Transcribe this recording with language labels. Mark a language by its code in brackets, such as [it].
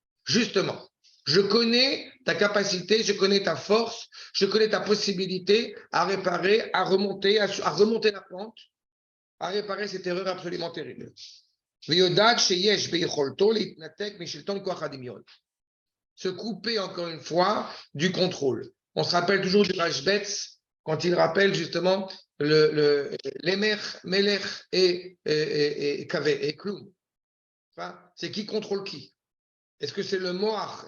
[fr] Justement, je connais ta capacité, je connais ta force, je connais ta possibilité à réparer, à remonter la pente, à réparer cette erreur absolument terrible. [he] ויודעת שיש ביכולתו להתנתק משלטון כוח הדמיון. [fr] Se couper encore une fois du contrôle. On se rappelle toujours du Rashbetz quand il rappelle justement l'Emer, Melech et Kavé et Kloum. Enfin, c'est qui contrôle qui? Est-ce que c'est le Moach?